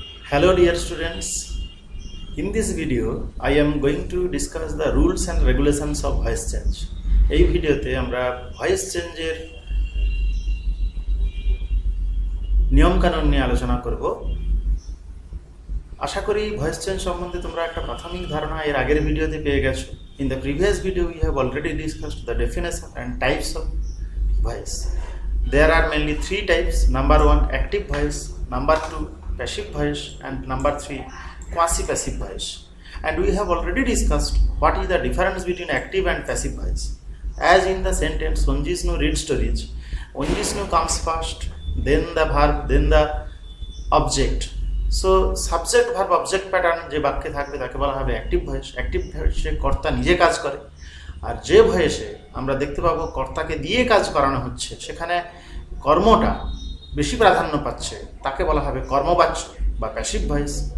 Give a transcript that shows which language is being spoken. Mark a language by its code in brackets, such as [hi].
[en] Hello dear students, in this video I am going to discuss the rules and regulations of voice change. [bn] এই ভিডিওতে আমরা voice চেঞ্জের নিয়মকানুন নিয়ে আলোচনা করব। আশা করি ভয়েস চেঞ্জ সম্বন্ধে তোমরা একটা প্রাথমিক ধারণা এর আগের ভিডিওতে পেয়ে গেছো। [en] In the previous video we have already discussed the definition and types of voice. There are mainly three types. Number 1 active voice, number 2 passive voice, and number 3 quasi-passive voice. And we have already discussed what is the difference between active and passive voice. As in the sentence, Onjisnu read stories, Onjisnu comes first, then the verb, then the object. So subject verb object pattern [bn] যে বাক্যে থাকবে তাকে বলা হবে active voice. Active ভয়েসে কর্তা নিজে কাজ করে, আর যে ভয়েসে আমরা দেখতে পাবো কর্তাকে দিয়ে কাজ করানো হচ্ছে, সেখানে কর্মটা বেশি প্রাধান্য পাচ্ছে, তাকে বলা হবে কর্মবাচ্য বা প্যাসিভ ভয়েস।